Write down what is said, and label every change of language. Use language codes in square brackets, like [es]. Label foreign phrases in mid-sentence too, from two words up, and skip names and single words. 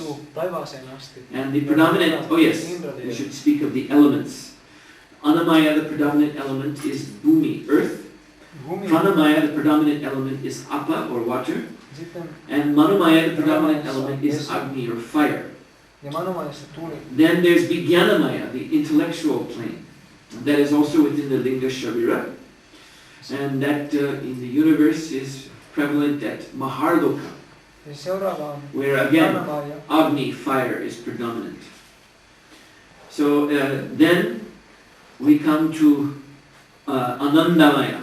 [en] And the predominant, oh yes, we should speak of the elements. Annamaya, the predominant element is Bhumi, earth. Pranamaya, the predominant element is Apa, or water. And Manomaya, the predominant element is Agni, or fire. [fi] Ja Manomayasta tuli. [en] Then there's Vijnanamaya, the intellectual plane. That is also within the Linga Sharira. And that in the universe is prevalent at Maharloka, [fi] Ja seuraava on [en] where again Pranamaya. Agni, fire, is predominant. So then we come to Anandamaya.